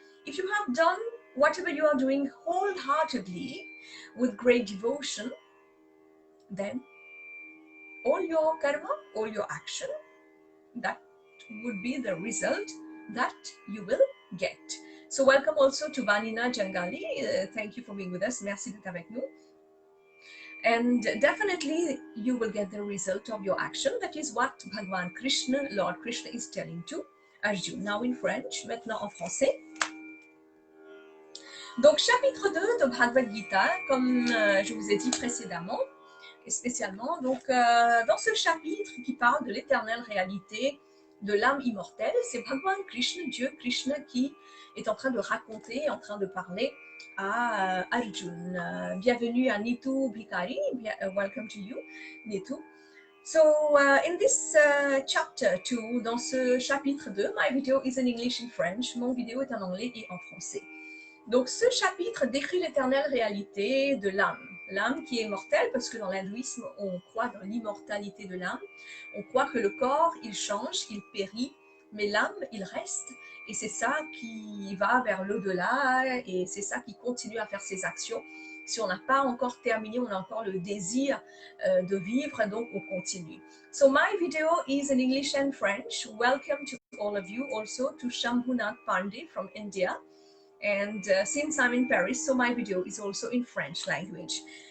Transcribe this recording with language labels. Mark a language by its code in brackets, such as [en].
[en] If you have done whatever you are doing wholeheartedly with great devotion, then all your karma, all your action, that would be the result that you will get. So welcome also to Vanina Jangali. Thank you for being with us. [fr] Merci d'être avec nous. [en] And definitely you will get the result of your action. That is what Bhagwan Krishna, Lord Krishna, is telling to Arjuna. Now in French, [fr] maintenant en français. Donc chapitre 2 de Bhagwad Gita, comme je vous ai dit précédemment, et spécialement donc dans ce chapitre qui parle de l'éternelle réalité de l'âme immortelle, c'est Bhagwan Krishna, Dieu Krishna, qui est en train de raconter, en train de parler à Arjuna. Bienvenue à Nitu Bhikari, [en] welcome to you, [fr] Nitu. [en] So in this chapter 2, [fr] dans ce chapitre 2, [en] my video is in English and French, [fr] mon vidéo est en anglais et en français. Donc ce chapitre décrit l'éternelle réalité de l'âme. L'âme qui est mortelle, parce que dans l'hindouisme, on croit dans l'immortalité de l'âme. On croit que le corps, il change, il périt, mais l'âme, il reste. Et c'est ça qui va vers l'au-delà, et c'est ça qui continue à faire ses actions. Si on n'a pas encore terminé, on a encore le désir de vivre, donc on continue. [en] So my video is in English and French. Welcome to all of you, also to Shambhunath Pandey from India. And since I'm in Paris, so my video is also in French language.